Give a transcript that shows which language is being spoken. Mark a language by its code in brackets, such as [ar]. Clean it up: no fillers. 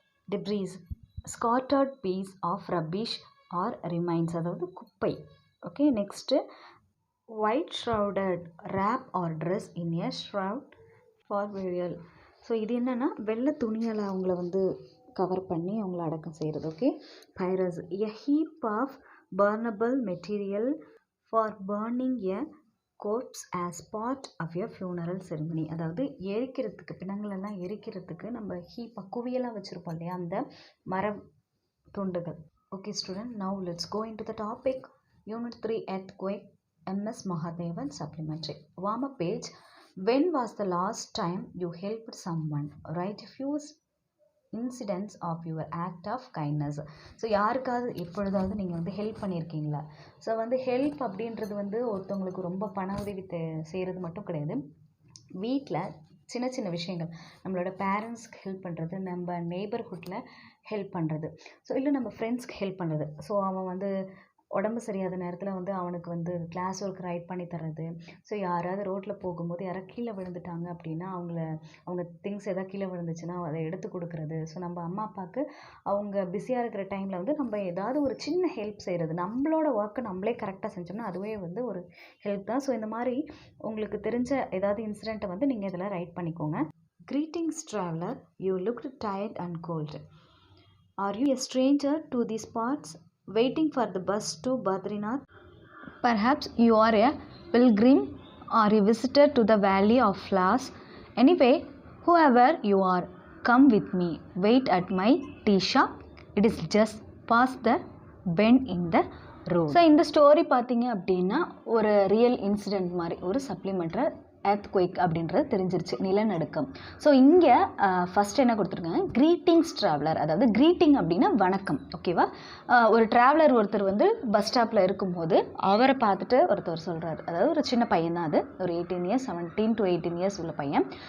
[en] debris scattered piece of rubbish or remains, [ta] அதாவது குப்பை. Okay. [en] Next white shrouded wrap or dress in a shroud for burial. [ta] So இது என்னென்னா வெள்ளை துணியால் அவங்கள வந்து கவர் பண்ணி அவங்கள அடக்கம் செய்கிறது. Okay. [en] Pyres a heap of burnable material for burning a corpse as part of a funeral ceremony. [ta] அதாவது எரிக்கிறதுக்கு, பிணங்களெல்லாம் எரிக்கிறதுக்கு நம்ம ஹீப்பாக குவியலாக வச்சுருப்போம் இல்லையா, அந்த மர துண்டுகள். [en] Okay student, now let's go into the topic. Unit 3 earthquake, MS Mahadevan supplementary. Warm up page. When was the last time you helped someone? Write a few incidents of your act of kindness. [ta] So யாருக்காவது எப்பொழுதாவது நீங்கள் வந்து help பண்ணியிருக்கீங்களா? So வந்து help அப்படின்றது வந்து ஒருத்தவங்களுக்கு ரொம்ப பண உதவி செய்கிறது மட்டும் கிடையாது. வீட்டில் சின்ன சின்ன விஷயங்கள், நம்மளோட பேரண்ட்ஸ்க்கு ஹெல்ப் பண்ணுறது, நம்ம நெய்பர்ஹுட்டில் ஹெல்ப் பண்ணுறது, ஸோ இல்லை நம்ம ஃப்ரெண்ட்ஸ்க்கு ஹெல்ப் பண்ணுறது. ஸோ அவன் வந்து உடம்பு சரியாத நேரத்தில் வந்து அவனுக்கு வந்து கிளாஸ் ஒர்க் ரைட் பண்ணி தர்றது. ஸோ யாராவது ரோட்டில் போகும்போது யாராவது கீழே விழுந்துட்டாங்க அப்படின்னா அவங்க திங்ஸ் எதாவது கீழே விழுந்துச்சுன்னா அதை எடுத்து கொடுக்குறது. ஸோ நம்ம அம்மா அப்பாவுக்கு அவங்க பிஸியாக இருக்கிற டைமில் வந்து நம்ம ஏதாவது ஒரு சின்ன ஹெல்ப் செய்கிறது, நம்மளோட ஒர்க்கை நம்மளே கரெக்டாக செஞ்சோம்னா அதுவே வந்து ஒரு ஹெல்ப் தான். ஸோ இந்த மாதிரி உங்களுக்கு தெரிஞ்ச ஏதாவது இன்சிடெண்ட்டை வந்து நீங்கள் இதில் ரைட் பண்ணிக்கோங்க. [en] Greetings traveler, you looked tired and cold. Are you a stranger to these parts, waiting for the bus to Badrinath? Perhaps you are a pilgrim or a visitor to the Valley of Flowers. Anyway, whoever you are, come with me. Wait at my tea shop. It is just past the bend in the road. [ta] So இந்த story பார்த்தீங்க அப்படின்னா ஒரு real incident மாதிரி ஒரு supplementary earthquake அப்படின்றது தெரிஞ்சிருச்சு, நிலநடுக்கம். So இங்கே ஃபஸ்ட் என்ன கொடுத்துருக்காங்க, [en] greetings traveller, [ta] அதாவது க்ரீட்டிங் அப்படின்னா வணக்கம். ஓகேவா. ஒரு ட்ராவலர் ஒருத்தர் வந்து பஸ் ஸ்டாப்பில் இருக்கும்போது அவரை பார்த்துட்டு ஒருத்தர் சொல்கிறார், அதாவது ஒரு சின்ன பையன் தான், அது ஒரு 18 இயர்ஸ் 17 to 18 இயர்ஸ் உள்ள பையன்.